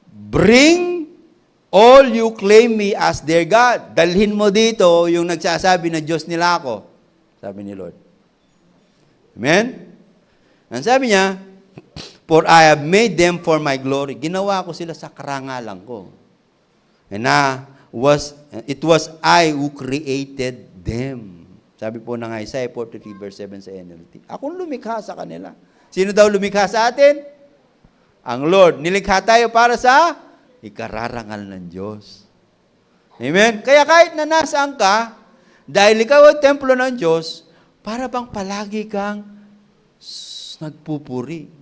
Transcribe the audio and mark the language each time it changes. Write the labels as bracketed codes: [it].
[en] Bring all you claim me as their God. [tl] Dalhin mo dito yung nagsasabi na Diyos nila ako. Sabi ni Lord. Amen? Ang sabi niya, [en] for I have made them for my glory. [tl] Ginawa ko sila sa karangalan ko. [en] And it was I who created them. [tl] Sabi po ng Isaiah 43 verse 7 sa NLT. Akong lumikha sa kanila. Sino daw lumikha sa atin? Ang Lord. Nilikha tayo para sa ikararangal ng Diyos. Amen? Kaya kahit na nasaan ka, dahil ikaw ang templo ng Diyos, para bang palagi kang nagpupuri.